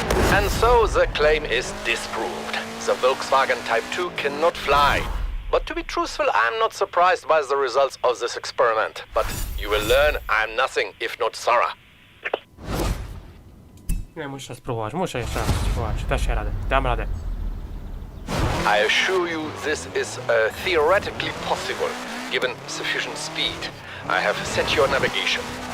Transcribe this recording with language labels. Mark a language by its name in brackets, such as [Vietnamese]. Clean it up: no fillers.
[English] And so the claim is disproved. The Volkswagen Type 2 cannot fly. But to be truthful, I'm not surprised by the results of this experiment. But you will learn I'm nothing if not thorough. [Polish] Nie, muszę spróbować, muszę jeszcze raz spróbować. Da się radę, dam radę. [English] I assure you this is theoretically possible, given sufficient speed. I have set your navigation.